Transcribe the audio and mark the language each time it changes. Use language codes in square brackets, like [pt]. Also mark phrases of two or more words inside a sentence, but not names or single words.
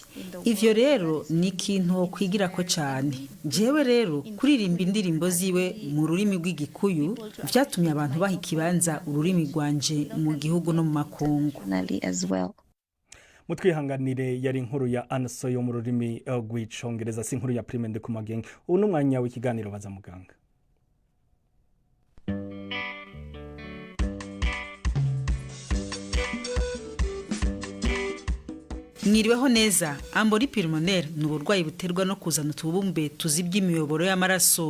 [rn] Ivyo rero ni ikintu kwigira ko cyane. Jewe rero kuririmba indirimbo ziwe mu rurimi rw'Igikuyu vyatumye abantu baha ikibanza ururimi rwanje mu gihugu no mu makungu. Mutwihanganire yari inkuru ya Anso yo mu rurimi rw'icongereza, si inkuru ya Prime Ndikumagenge. Ubu n'umwanya w'ikiganiro baza muganga. Mwiriweho neza. [fr] Ambori pulmonaire [rn] ni uburwayi buterwa no kuzana utubumbe tuzibye imiyoboro y'amaraso.